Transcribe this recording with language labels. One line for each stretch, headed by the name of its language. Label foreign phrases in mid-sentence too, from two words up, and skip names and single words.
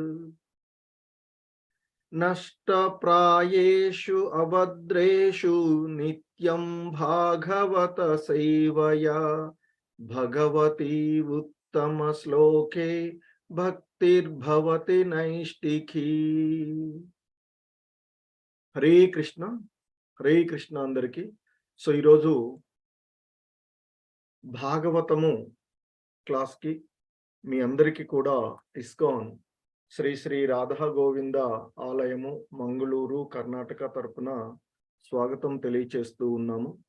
Sanskrit: नष्टप्रायेषु अभद्रेषु नित्यं भागवत सेवया भगवती उत्तमश्लोके भक्तिर्भवति नैष्टिकी। హరే కృష్ణ హరే కృష్ణ అందరికీ.
Telugu: సో ఈరోజు భాగవతము క్లాస్కి మీ అందరికీ కూడా ఇస్కాన్ శ్రీ శ్రీ రాధా గోవింద ఆలయము మంగళూరు కర్ణాటక తరపున స్వాగతం తెలియచేస్తూ ఉన్నాము.